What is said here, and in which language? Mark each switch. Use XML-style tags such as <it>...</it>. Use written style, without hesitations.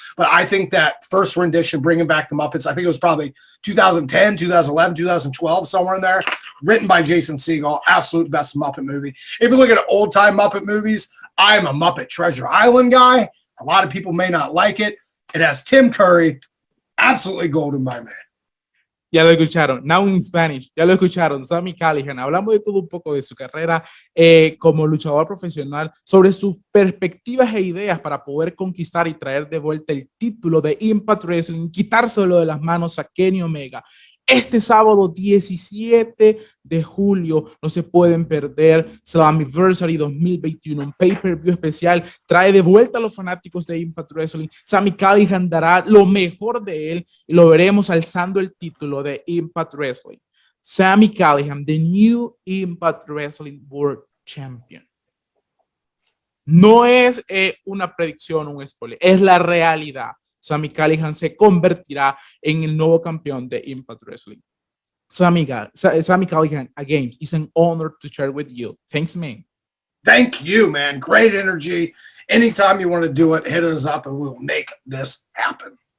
<en>But I think that first rendition, bringing back the Muppets, I think it was probably 2010, 2011, 2012, somewhere in there, written by Jason Segel, absolute best Muppet movie. If you look at old-time Muppet movies, I'm a Muppet Treasure Island guy. A lot of people may not like it. It has Tim Curry, absolutely golden, my man.</en> <es>Ya lo escucharon,</es> <en>now in Spanish,</en> <es>ya lo escucharon, Sami Callihan. Hablamos de todo un poco de su carrera como luchador profesional, sobre sus perspectivas e ideas para poder conquistar y traer de vuelta el título de Impact Wrestling, quitárselo de las manos a Kenny Omega. Este sábado 17 de julio no se pueden perder Slammiversary 2021, un pay-per-view especial. Trae de vuelta a los fanáticos de Impact Wrestling. Sami Callihan dará lo mejor de él y lo veremos alzando el título de Impact Wrestling.</es> <en>Sami Callihan, the new Impact Wrestling World Champion.</en> <es>No es una predicción, un spoiler, es la realidad. Sami Callihan se convertirá en el nuevo campeón de Impact Wrestling.</es> <en>Sami Callihan, again, it's an honor to share with you. Thanks, man. Thank you, man. Great energy. Anytime you want to do it, hit us up and we'll make this happen.</en>